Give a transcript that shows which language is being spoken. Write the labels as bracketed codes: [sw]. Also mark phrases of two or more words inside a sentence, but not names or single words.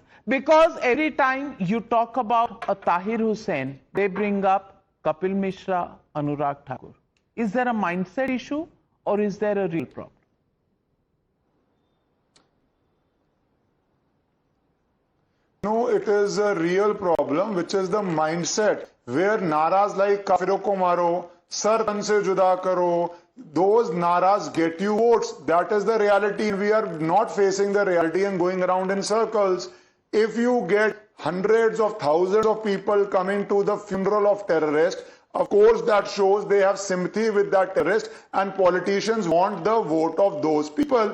[en] Because every time you talk about a Tahir Hussain, they bring up Kapil Mishra, Anurag Thakur. Is there a mindset issue, or is there a real problem? No, it is a real problem, which is the mindset where naras like [hi] काफ़िरो को मारो, सर तन से जुदा करो, [en] those naras get you votes. That is the reality. We are not facing the reality and going around in circles. If you get hundreds of thousands of people coming to the funeral of terrorists, of course that shows they have sympathy with that terrorist, and politicians want the vote of those people.